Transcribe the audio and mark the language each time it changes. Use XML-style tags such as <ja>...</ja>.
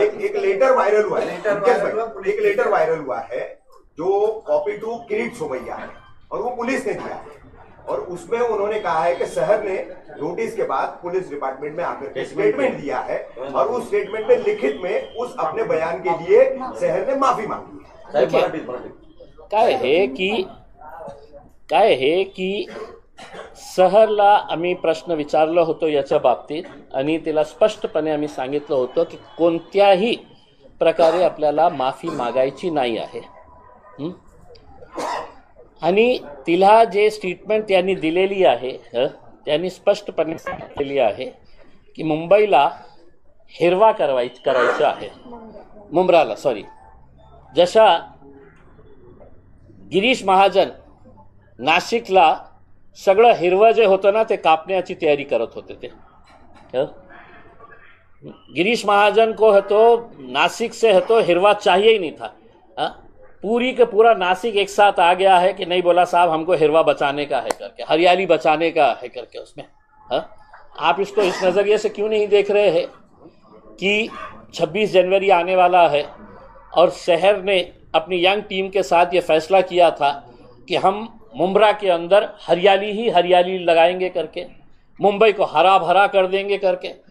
<hi>एक letter viral हुआ है, एक लेटर वायरल हुआ है जो कॉपी टू किरीट सोमैया है और वो पुलिस ने दिया है और उसमें उन्होंने कहा है कि शहर ने नोटिस के बाद पुलिस डिपार्टमेंट में आकर स्टेटमेंट दिया है और उस स्टेटमेंट में लिखित में उस अपने बयान के लिए शहर ने माफी मांगी है।</hi> <mr>काय हे की शहरला आम्ही प्रश्न विचारलो होतो याच्या बाबतीत आणि तिला स्पष्टपणे आम्ही सांगितलं होतं की कोणत्याही प्रकारे आपल्याला माफी मागायची नाही आहे। आणि तिला जे स्टेटमेंट त्यांनी दिलेली आहे त्यांनी स्पष्टपणे सांगितलेली आहे की मुंबईला हिरवा करायचं आहे, मुंब्राला सॉरी, जशा गिरीश महाजन नाशिकला सगळं हिरवं जे होतं ना ते कापण्याची तयारी करत होते ते।</mr> <hi>गिरीश महाजन को है तो नासिक से है तो हिरवा चाहिए ही नहीं था। पूरी के पूरा नासिक एक साथ आ गया है कि नहीं, बोला साहब हमको हिरवा बचाने का है करके, हरियाली बचाने का है करके उसमें। आप इसको इस नज़रिए से क्यों नहीं देख रहे हैं कि 26 जनवरी आने वाला है और शहर ने अपनी यंग टीम के साथ ये फैसला किया था कि हम मुंब्रा के अंदर हरियाली ही हरियाली लगाएंगे करके, मुंबई को हरा भरा कर देंगे करके।</hi>